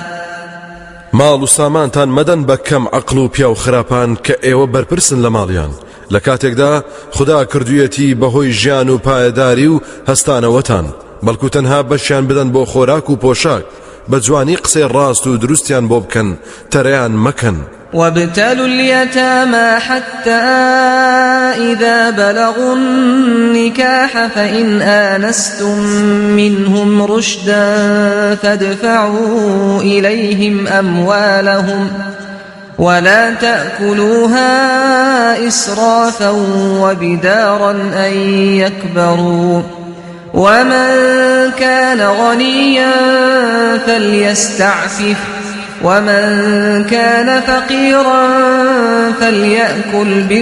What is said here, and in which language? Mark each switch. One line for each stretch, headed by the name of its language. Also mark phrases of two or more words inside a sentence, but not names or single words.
Central Kurdish: ماڵ و سامانتان مەدەن بە کەم عەقڵ و پیا و خراپان کە ئێوە بەرپرسن لە ماڵیان، لە کاتێکدا خدا کردوویەتی بەهۆی ژیان و پایەداری و هەستانەوەتان، بەڵکو تەنها بەشیان بدەن بۆ خۆراک و پۆشاک، بە جوانی قسەی ڕاست و دروستیان بۆ بکەن، تەرەیان مەکەن.
Arabic: وابتلوا اليتامى حتى إذا بلغوا النكاح فإن آنستم منهم رشدا فادفعوا إليهم أموالهم ولا تأكلوها إسرافا وبدارا أن يكبروا ومن كان غنيا فليستعفف ومن كان فقيرا فليأكل